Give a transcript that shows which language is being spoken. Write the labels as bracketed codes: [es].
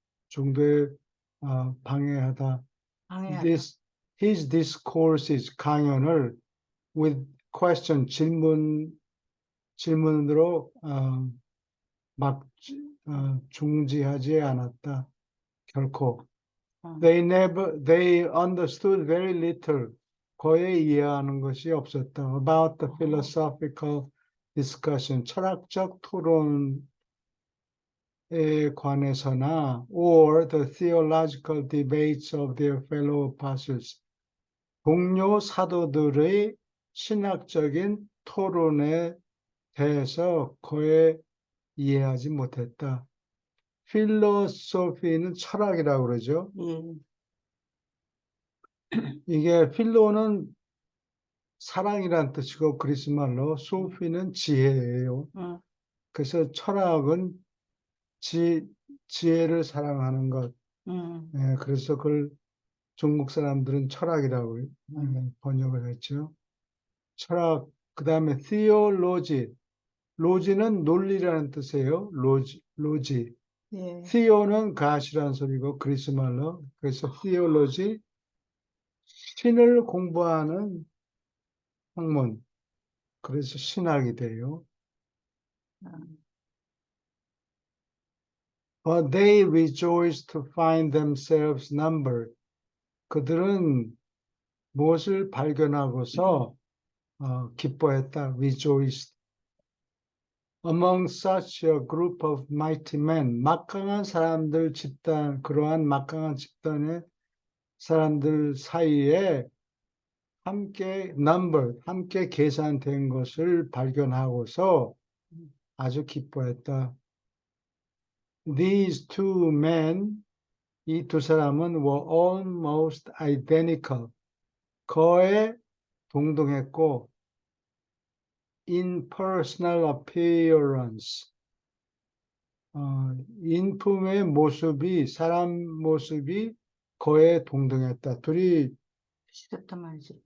[ko] 중도에 방해하다. 방해하다. [en] His discourses, [ko] 강연을 [en] with question, [ko] 질문으로 막 중지하지 않았다. 결코. [en] They understood very little. [ko] 거의 이해하는 것이 없었다. [en] About the philosophical discussion, [ko] 철학적 토론에 관해서나 [en] or the theological debates of their fellow apostles. [ko] 동료 사도들의 신학적인 토론에 대해서 거의 이해하지 못했다. 필로소피는 철학이라고 그러죠. 이게 필로는 사랑이란 뜻이고 그리스 말로 소피는 지혜예요. 그래서 철학은 지혜를 사랑하는 것. 그래서 그걸 중국 사람들은 철학이라고 번역을 했죠. 철학, 그 다음에 theology. 로지는 논리라는 뜻이에요. 로지. theo는 가시라는 소리고 그리스 말로. 그래서 theology, 신을 공부하는 학문. 그래서 신학이 돼요. [en] But they rejoiced to find themselves numbered. [ko] 그들은 무엇을 발견하고서 기뻐했다. rejoiced. [en] Among such a group of mighty men, [ko] 막강한 사람들 집단, 그러한 막강한 집단의 사람들 사이에 함께 함께 계산된 것을 발견하고서 아주 기뻐했다. [en] These two men, [ko] 이 두 사람은 [en] were almost identical. [ko] 거의 동등했고, [en] in personal appearance, [ko] 인품의 모습이, 사람 모습이 거의 동등했다. 비슷했단 말이지.